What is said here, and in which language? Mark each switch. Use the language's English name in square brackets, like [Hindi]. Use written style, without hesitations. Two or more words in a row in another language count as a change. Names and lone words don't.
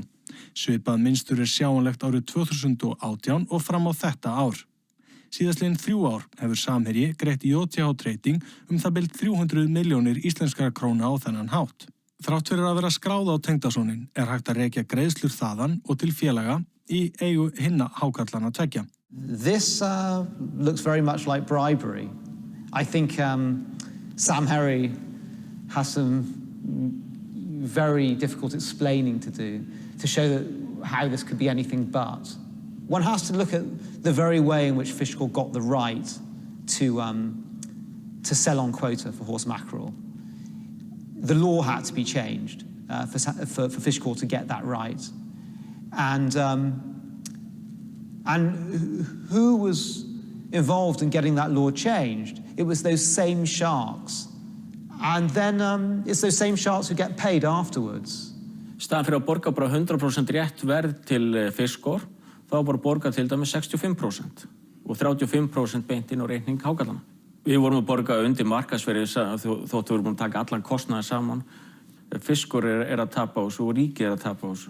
[Icelandic] Svipað mynstur sjáanlegt árið 2018 og fram á þetta ár. Síðastliðin 3 ár hefur Samherji greitt JTH Trading það bil 300 milljónir íslenskra króna á þennan hátt. Þrátt fyrir að vera skráð á tengdasonin hægt að rekja greiðslur þaðan og til félaga í eigu hinna hákarlana tveggja. [English] This looks very much like bribery. I think Samherji has some very difficult explaining to do to show how this could be anything but. One has to look at the very way in which Kveikur got the right to sell on quota for horse mackerel. The law had to be changed for Kveikur to get that right. And who was involved in getting that law changed? It was those same sharks. And then it's those same sharks who get paid afterwards. [Icelandic] Staðan fyrir að borga bara 100% rétt verð til Kveikur, þá bara borga til dæmis 65% og 35% beint inn á reikning hákarlana. Við vorum að borga undir markaðsverði þótt við vorum að taka allan kostnaði saman. Kveikur að tapa á þessu og ríkið að tapa á þessu.